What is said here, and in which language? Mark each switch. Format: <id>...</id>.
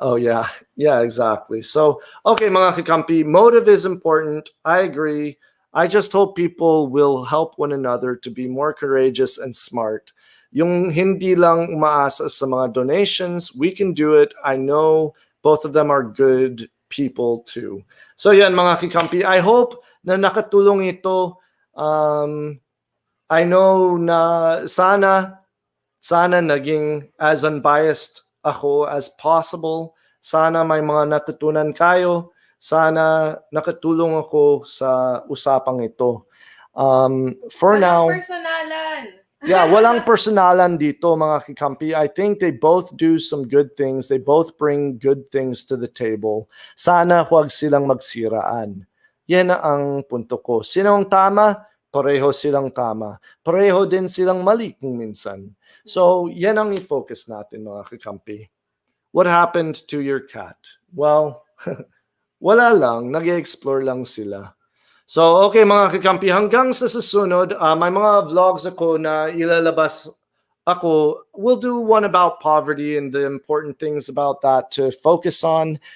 <en>Oh yeah, exactly. So okay</en> <tl>mga kakampi,</tl> <en>motive is important. I agree. I just hope people will help one another to be more courageous and smart.</en> <tl>Yung hindi lang umaasa sa mga donations,</tl> <en>we can do it. I know both of them are good people too.</en> <tl>So yan mga kakampi,</tl> <en>I hope</en> <tl>na nakatulong ito.</tl> <en>I know</en> <tl>na sana naging</tl> <en>as unbiased ako as possible.</en> <tl>Sana may mga natutunan kayo. Sana nakatulong ako sa usapang ito.</tl> <en>For now,</en> <tl>personalan. Yeah, walang personalan dito mga kakampi.</tl> <en>I think they both do some good things. They both bring good things to the table.</en> <tl>Sana huwag silang magsiraan. Yan ang punto ko. Sinung tama, pareho silang tama. Pareho din silang mali kung minsan. So, yan ang i-focus natin mga kakampi.</tl> <en>What happened to your cat?</en> <tl>Well, wala lang. Nag-explore lang sila. So, okay mga kakampi, hanggang sa susunod, may mga vlogs ako na ilalabas ako.</tl> <en>We'll do one about poverty and the important things about that to focus on.</en>